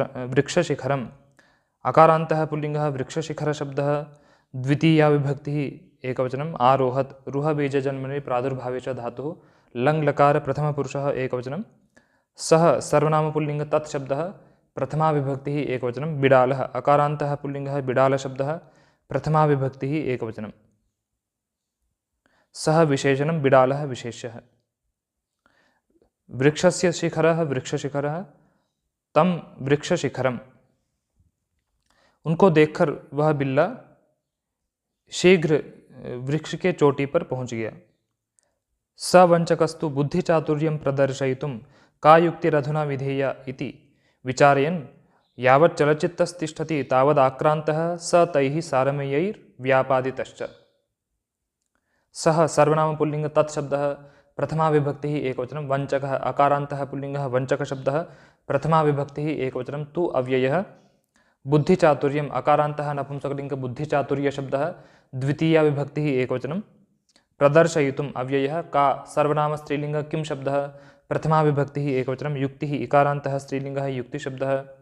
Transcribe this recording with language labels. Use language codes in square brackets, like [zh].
[sa] वृक्षशिखरम् अकारान्तः पुल्लिङ्गः वृक्षशिखरशब्दः द्वितीया विभक्तिः एकवचनम् आरोहत् रुहबीजजन्मनि प्रादुर्भावे च धातुः लङ्लकार प्रथमपुरुषः एकवचनं सः सर्वनामपुल्लिङ्ग तत्शब्दः प्रथमा विभक्तिः एकवचनं बिडालः अकारान्तः पुल्लिङ्गः बिडालशब्दः प्रथमा विभक्तिः एकवचनं सः विशेषणं बिडालः विशेष्यः। वृक्षस्य शिखरः वृक्षशिखरः तं वृक्षशिखरम्। [hi] उनको देखकर वह बिल्ला शीघ्र वृक्ष के चोटी पर पहुंच गया। [sa] सवंचकस्तु बुद्धिचातुर्यं प्रदर्शयितुं का युक्तिरधुना विधेया इति विचारयन् यावत् चलचित्तस्तिष्ठति तावद् आक्रान्तः स तैः सारमेयैर्व्यापादितश्च। सः सर्वनामपुल्लिङ्ग तत्शब्दः प्रथमा विभक्तिः एकवचनं वंचकः अकारान्तः पुल्लिङ्गः वंचकशब्दः प्रथमा विभक्तिः एकवचनं तु अव्ययः बुद्धिचातुर्यम् अकारान्तः नपुंसकलिङ्ग बुद्धिचातुर्यशब्दः द्वितीया विभक्तिः एकवचनं प्रदर्शयितुम् अव्ययः का सर्वनाम स्त्रीलिङ्ग किं शब्दः प्रथमा विभक्तिः एकवचनं युक्तिः इकारान्तः स्त्रीलिङ्गः युक्तिशब्दः